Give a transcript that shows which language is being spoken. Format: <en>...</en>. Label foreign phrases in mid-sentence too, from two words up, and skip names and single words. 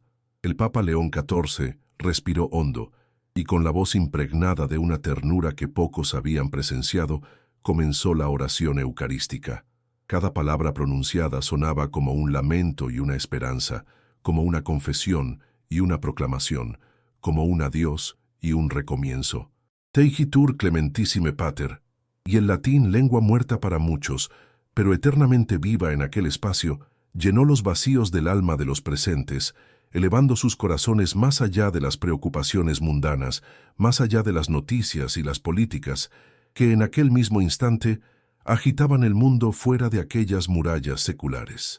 <es>El Papa León XIV respiró hondo, y con la voz impregnada de una ternura que pocos habían presenciado, comenzó la oración eucarística. Cada palabra pronunciada sonaba como un lamento y una esperanza, como una confesión y una proclamación, como un adiós y un recomienzo.</es> <la>Teigitur clementissime pater,</la> <es>y el latín, lengua muerta para muchos, pero eternamente viva en aquel espacio, llenó los vacíos del alma de los presentes, elevando sus corazones más allá de las preocupaciones mundanas, más allá de las noticias y las políticas, que en aquel mismo instante agitaban el mundo fuera de aquellas murallas seculares.</es>